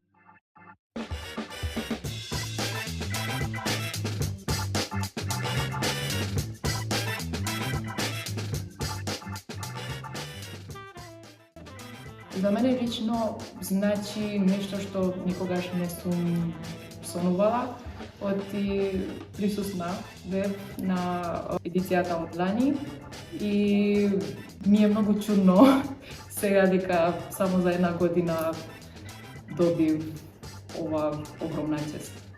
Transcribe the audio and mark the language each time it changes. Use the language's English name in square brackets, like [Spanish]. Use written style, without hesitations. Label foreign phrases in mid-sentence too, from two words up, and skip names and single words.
[Serbian] Za mene lično znači nešto što nikogаш ne [Macedonian] sam sonувала, оти присутна бев на едицијата од лани и ми е многу чудно сега дека само за една година добив ова огромна чест.